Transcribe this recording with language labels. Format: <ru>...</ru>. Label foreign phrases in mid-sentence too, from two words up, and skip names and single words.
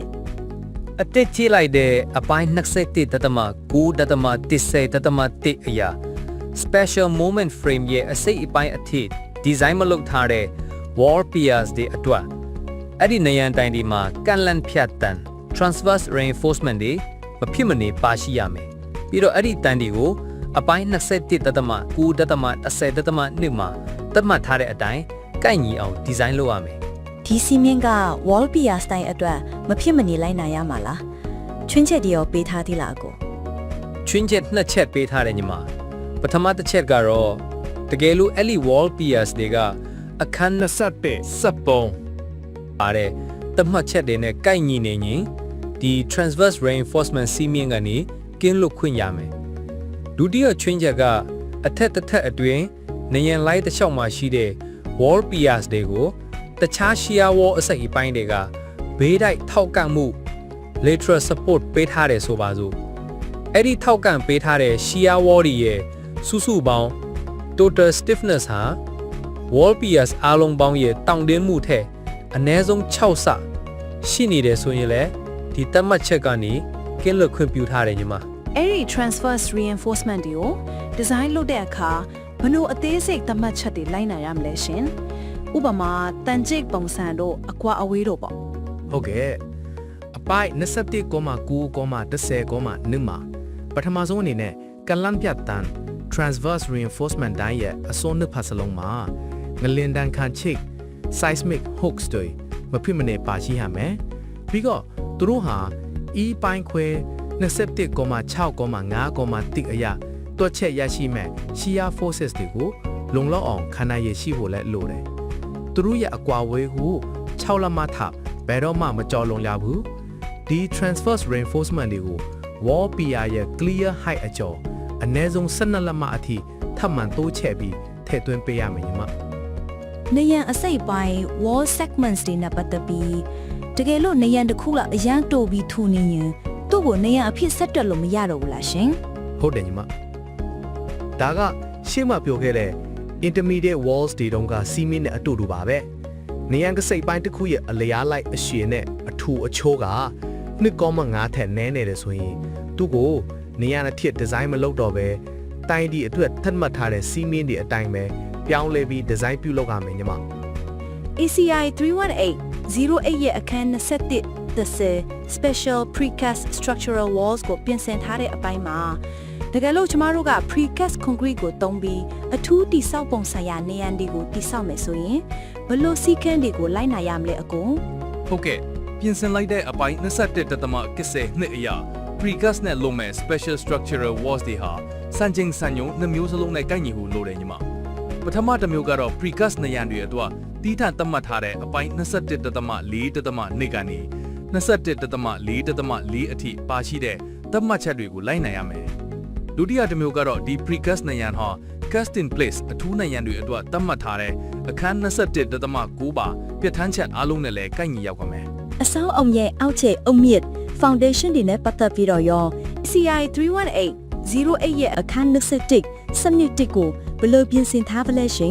<my>။အတစ်ကြည့်လိုက်တဲ့အပိုင်း21.9.10.1အရာ</my> <en>Special Moment Frame</en> <my>ရဲ့အစိတ်အပိုင်းအထိdesign မလုပ်ထားတဲ့</my> <en>wall piers</en> <my>တွေအတွက်အဲ့ဒီနယံတိုင်ဒီမှာကန်လန့်ဖြတ်တန်</my> <en>transverse reinforcement</en> <my>တွေမဖြစ်မနေပါရှိရမယ်ပြီးတော့အဲ့ဒီတန်တွေကိုအပိုင်း21.9.10.2မှာသတ်မှတ်ထားတဲ့အတိုင်းကိုက်ညီအောင် design လုပ်ရမယ် ဒီစီမင်းက</my> <en>wall piers</en> <my>တိုင်အတွက်မဖြစ်မနေလိုက်နိုင်ရမှာလားချွင်းချက်တွေရောပေးထားသေးလားကို ချွင်းချက်နှစ်ချက်ပေးထားတယ်ညီမပထမတစ်ချက်ကတော့တကယ်လို့အဲ့ဒီ</my> <en>wall piers</en> <my>တွေကအခန်း21စက်ပုံပါတဲ့သတ်မှတ်ချက်တွေ နဲ့ကိုက်ညီနေရင်ဒီ</my> <en>transverse reinforcement</en> <my>စီးမြင့်ကနေကင်းလွတ်ခွင့်ရမယ်ဒုတိယချွင်းချက်ကအထက်တစ်ထ ပ်အတွင်းနေရန်လိုက်တစ်လျှောက်မှာရှိတဲ့</my> <en>wall piers</en> <my>တွေကိုတခြား</my> <en>shear wall</en> <my>အစိတ်အပိုင်းတွေကဘေးတိုက်ထောက်ကန်မှု</my> <en>lateral support</en> <my>ပေးထားတယ်ဆိုပါစို့အဲ့ဒီထောက်ကန်ပေးထားတဲ့</my> <en>shear wall</en> <my>တွေရဲ့စုစုပေါင်း</my> <en>total stiffness</en> <my>ဟာ</my> <en>wall piers</en> <my>အားလုံးပေါင်းရဲ့တောင့်တင်းမှုထက်အနည်းဆုံး6ဆရှိနေတယ်ဆိုရင်လည်းဒီသတ်မှတ်ချက်ကနေကင်းလွတ်ခွင့်ပြုထားတယ်ညီမ အဲ့ဒီ</my> <en>transverse reinforcement</en> <my>တွေကို design လုပ်တဲ့အခါဘယ်လိုအသေးစိတ်သတ်မှတ်ချက်တွေလိုက်နိုင်ရမလဲရှင်ဥပမာတန်ကြိတ်ပုံစံတို့အကွာအဝေးတို့ပေါ့ ဟုတ်ကဲ့အပိုက်21.9.10.1မှာပထမဆုံးအနေနဲ့ကလန်ပြတ်တန်</my> <en>transverse reinforcement</en> <my>တိုင်းရဲ့အစွန်းနှစ်ဖက်စလုံးမှာငလင်တန်ခံချိတ်</my> <en>seismic hooks</en> <my>တွေမဖြစ်မနေပါရှိရမယ်ပြီးတော့သူတို့ဟာ E ပိုင်းခွဲ 21.6.5.1အရာတွက်ချက်ရရှိမဲ့</my> <en>shear forces</en> <my>တွေကိုလုံလောက်အောင်ခံနိုင်ရရှိဖို့လည်းလိုတယ်သူတို့ရဲ့အကွာဝေးကို6လက်မထဘယ်တော့မှမကျော်လွန်ရဘူးဒီ</my> <en>transverse reinforcement</en> <my>တွေကို</my> <en>wall pier</en> <my>ရဲ့</my> <en>clear height</en> <my>အကျော်အနည်းဆုံး12လက်မအထိထပ်မံတိုးချဲ့ပြီးထည့်သွင်းပေးရမယ်ညီမ နေရန်အစိပ်ပိုင်း</my> <en>wall segments</en> <my>တွေနဲ့ပတ်သက်ပြီးတကယ်လို့နေရန်တစ်ခုလောက်အရန်တိုးပြီးထူနေရင်သူ့ကိုနေရန်အဖြစ်ဆက်တွက်လို့မရတော့ဘူးလားရှင် ဟုတ်တယ်ညီမဒါကရှေ့မှာပြောခဲ့တဲ့</my> <en>intermediate walls</en> <my>တွေတုန်းကစီမင်းနဲ့အတူတူပါပဲနေရန်ကစိပ်ပိုင်းတစ်ခုရဲ့အလျားလိုက်အရှည်နဲ့အထူအချိုးက 2.5 ထက်နည်းနေတယ်ဆိုရင်သူ့ကိုနေရန်အထစ်ဒီဇိုင်းမလုပ်တော့ပဲတိုင်းဒီအတွက်သတ်မှတ်ထားတဲ့စီမင်းတွေအတိုင်းပဲပြောင်းလဲပြီးဒီဇိုင်းပြုလုပ်ရမယ်ညီမ ACI 31808ရဲ့အခန်း21 Special Precast Structural Walls ကိုပြင်ဆင်ထားတဲ့အပိုင်းမှာတကယ်လို့ကျမတို့က</my> <en>Precast Concrete</en> <my>ကိုသုံးပြီးအထူးတိဆောက်ပုံဆိုင်ရာနေရန်တွေကိုတိဆောက်မယ်ဆိုရင်ဘယ်လိုစည်းကမ်းတွေကိုလိုက်နာရမလဲအကုန် ဟုတ်ကဲ့ပြင်ဆင်လိုက်တဲ့အပိုင်း21.10နှစ်အရာ precast နဲ့လုံမဲ့</my> <en>special structural walls</en> <my>တွေဟာစံချိန်စံညွှန်းနှစ်မျိုးစလုံးနဲ့ကိုက်ညီဖို့လိုတယ်ညီမပထမတစ်မျိုးကတော့ precast နေရန်တွေအတွက်တီးထန်သတ်မှတ်ထားတဲ့အပိုင်း21.4.2ကနေ 21.4.4 အထိပါရှိတဲ့သတ်မှတ်ချက်တွေကိုလိုက်နိုင်ရမယ်ဒုတိယတစ်မျိုးကတော့ဒီ precast နေရန်ဟာ</my> <en>cast in place</en> <my>အထူးနေရန်တွေအတွက်သတ်မှတ်ထားတဲ့အခန်း21.9 ပါပြဋ္ဌာန်းချက်အားလုံးနဲ့လည်းကိုက်ညီရောက်ပါမယ် အစောအောင်ရဲ့အောက်ခြေအုံမြစ် Foundation တွေနဲ့ပတ်သက်ပြီးတော့ရော CI 31808ရဲ့အခန်း21စနစ်တစ်ကိုဘယ်လိုပြင်ဆင်ထားပလဲရှင်</my>